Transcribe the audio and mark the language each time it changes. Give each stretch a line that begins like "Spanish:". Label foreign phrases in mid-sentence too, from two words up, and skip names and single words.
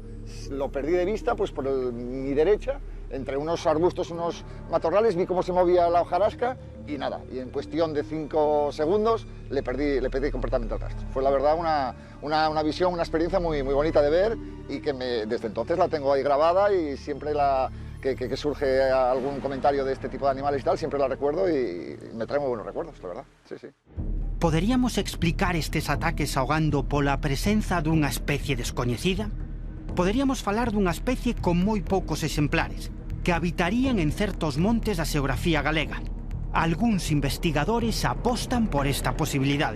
Spanish: Lo perdí de vista, pues por mi derecha, entre unos arbustos, unos matorrales, vi cómo se movía la hojarasca y nada, y en cuestión de 5 segundos le perdí completamente el rastro. Fue la verdad una visión, una experiencia muy bonita de ver, y que desde entonces la tengo ahí grabada, y siempre que surge algún comentario de este tipo de animales y tal, siempre la recuerdo y me trae muy buenos recuerdos, la verdad. Sí, sí.
Galician: Poderíamos explicar estes ataques ao gando pola presenza dunha especie descoñecida? Poderíamos falar dunha especie con moi poucos exemplares, que habitarían en certos montes da xeografía galega. Algúns investigadores apostan por esta posibilidade.